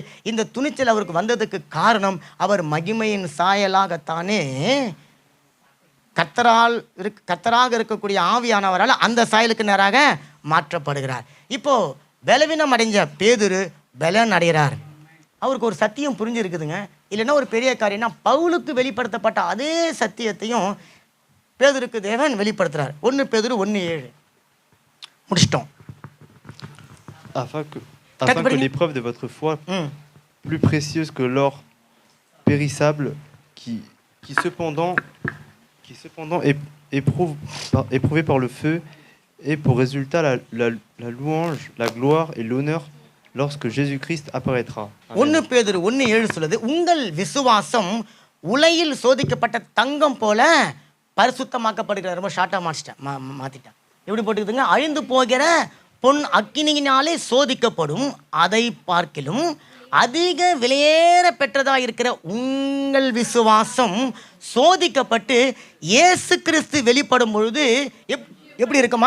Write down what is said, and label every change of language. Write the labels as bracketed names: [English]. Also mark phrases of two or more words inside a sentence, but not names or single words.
[Tamil] இந்த துணிச்சல் அவருக்கு வந்ததுக்கு காரணம் அவர் மகிமையின் சாயலாகத்தானே கர்த்தராக இருக்கக்கூடிய ஆவியானவரால் அந்த சாயலுக்கு நேராக மாற்றப்படுகிறார். இப்போது பலவீனம் அடைஞ்ச பேதுரு பலன் அடைகிறார். அவருக்கு ஒரு சத்தியம் புரிஞ்சிருக்குதுங்க. இல்லைன்னா ஒரு பெரிய காரியம்னா பவுலுக்கு வெளிப்படுத்தப்பட்ட அதே சத்தியத்தையும் பேதுருக்கு தேவன் வெளிப்படுத்துறார். 1 பேதுரு 1:7 முடிச்சிட்டோம். [French] Afin que l'épreuve de votre foi, plus précieuse que l'or périssable, qui cependant est éprouvé par le feu, ait pour résultat la louange, la gloire et l'honneur lorsque Jésus-Christ apparaîtra. [Tamil] 1 பேதுரு 1:7 சொல்லுது, உங்கள் விசுவாசம் உலையில் சோதிக்கப்பட்ட தங்கம் போல பரிசுத்தமாக்கப்படுகிறது. ரொம்ப ஷார்ட்டாக மாற்றிட்டேன். எப்படி போட்டுக்குதுங்க? அழிந்து போகிற பொன் அக்கினியினாலே சோதிக்கப்படும், அதை பார்க்கிலும் அதிக விலையேற பெற்றதாக இருக்கிற உங்கள் விசுவாசம் சோதிக்கப்பட்டு இயேசு கிறிஸ்து வெளிப்படும் பொழுது எப்படி இருக்குமா?